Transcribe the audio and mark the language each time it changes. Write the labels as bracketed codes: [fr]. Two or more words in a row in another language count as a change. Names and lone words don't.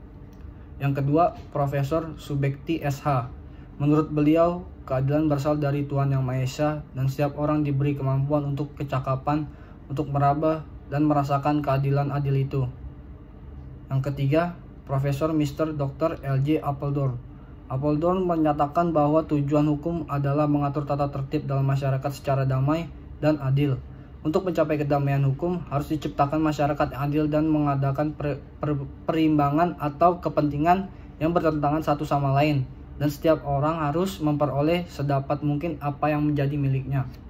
[id] Yang kedua, Profesor Subekti SH. Menurut beliau, keadilan berasal dari Tuhan Yang Maha Esa dan setiap orang diberi kemampuan untuk kecakapan untuk meraba dan merasakan keadilan adil itu. Yang ketiga, Profesor Mr. Dr. L.J. Apeldoorn. Apeldoorn menyatakan bahwa tujuan hukum adalah mengatur tata tertib dalam masyarakat secara damai dan adil. Untuk mencapai kedamaian hukum, harus diciptakan masyarakat yang adil dan mengadakan perimbangan atau kepentingan yang bertentangan satu sama lain. Dan setiap orang harus memperoleh sedapat mungkin apa yang menjadi miliknya.